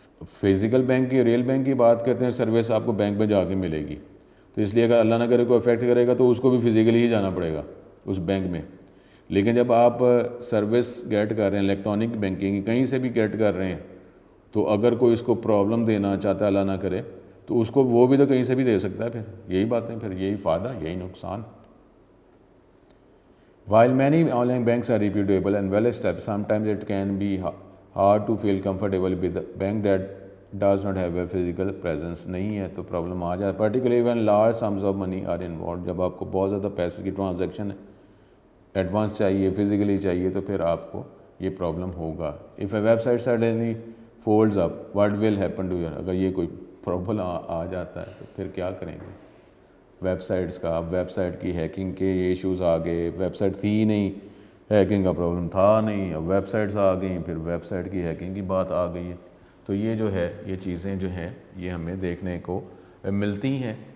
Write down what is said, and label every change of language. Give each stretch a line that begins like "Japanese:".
Urdu: Physical bank کی، real bank کی بات کرتے ہیں، سروس آپ کو بینک میں جا کے ملے گی، تو اس لیے اگر اللہ نہ کرے کو افیکٹ کرے گا تو اس کو بھی فزیکلی ہی جانا پڑے گا اس بینک میں۔ لیکن جب آپ سروس گیٹ کر رہے ہیں، الیکٹرانک بینکنگ کہیں سے بھی گیٹ کر رہے ہیں، تو اگر کوئی اس کو پرابلم دینا چاہتا ہے اللہ نہ کرے تو اس کو وہ بھی تو کہیں سے بھی دے سکتا ہے. پھر یہی باتیں, پھر یہی فائدہ یہی نقصان.
English: While many online banks are reputable and well established, sometimes it can be hard to feel comfortable with a bank that does not have a physical presence.
Urdu: نہیں ہے تو پرابلم آ جائے,
English: particularly when large sums of money are involved.
Urdu: جب آپ کو بہت زیادہ پیسے کی ٹرانزیکشن ایڈوانس چاہیے, فزیکلی چاہیے, تو پھر آپ کو یہ پرابلم ہوگا.
English: If a website suddenly folds up, what will happen to you?
Urdu: اگر یہ کوئی پرابلم آ جاتا ہے تو پھر کیا کریں گے ویب سائٹس کا؟ اب ویب سائٹ کی ہیکنگ کے یہ ایشوز آ گئے, ویب سائٹ تھی ہی نہیں, ہیکنگ کا پرابلم تھا نہیں, اب ویب سائٹس آ گئیں, پھر ویب سائٹ کی ہیکنگ کی بات آ گئی ہے. تو یہ جو ہے یہ چیزیں جو ہیں یہ ہمیں دیکھنے کو ملتی ہیں.